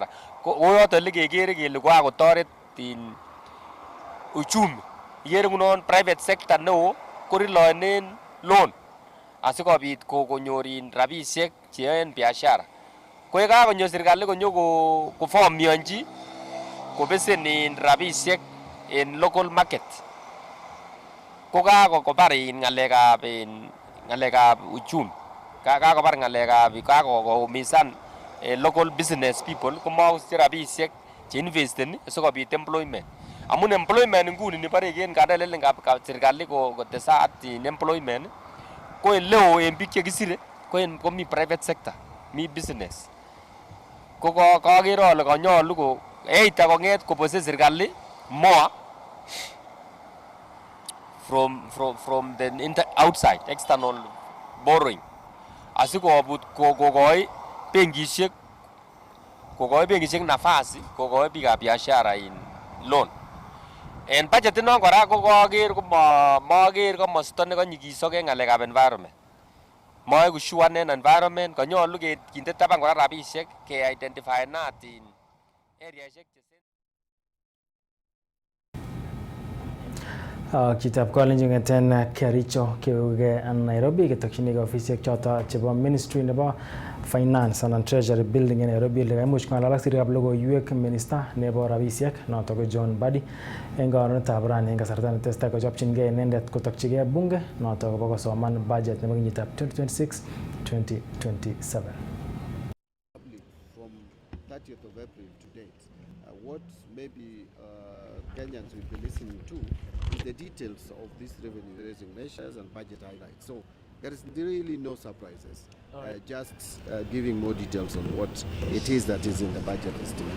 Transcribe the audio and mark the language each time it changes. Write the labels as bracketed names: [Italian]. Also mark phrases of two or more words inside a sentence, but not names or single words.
[Kalenjin] Ko yoton le kekere kele kokotoret in uchumi. Ikere ngunon [English] private sector [Kalenjin] neo korilonen loan asikobit konyorin rabishek cheyoen biashara. Ko yekakonyo serikali konyo kofomionji kobesenin rabishek en [English] local market. [Kalenjin] Ko kakobar ngalekab uchumi. Kakobar ngalekab kakoumisan [English] local business people [Kalenjin] komakosiche rabishek che investeni sikobit employment. Amun employment nguni nibare gen kandelelen serikali kotesat in employment ko eleo en biik chekisire komi [English] private sector, [Kalenjin] mi business. Ko kakere ale kanyolu ko eita konget kobose serikali [English] more from the outside external borrowing [Kalenjin] asikobut kokoi benkishek nafasi kokoi biikab biashara in loan. En budget inon kora ko kaker maker komosta nekanyigisok en ngalekab environment. Moeku sure en environment kanyolu kinde taban kora rabishek ke identify natin areaishek Kitab kalenjin ngeten Kericho keuge Nairobi ketokchinigei ofisiek choto chebo Ministry nebo Finance and Treasury Building in Nairobi le kaimuch ngalal sirikab logoiwek minister nebo rabisiek noto ko John Badi eng konunetab rani eng kasarta netestai kochopchingei inendet kotokchigei bunge noto kobo kosoman budget nebo kenyitab 2026-2027. [English] From 30th of April to date, what maybe Kenyans will be listening to is the details of these revenue raising measures and budget highlights. So there is really no surprises. Just giving more details on what it is that is in the budget estimates.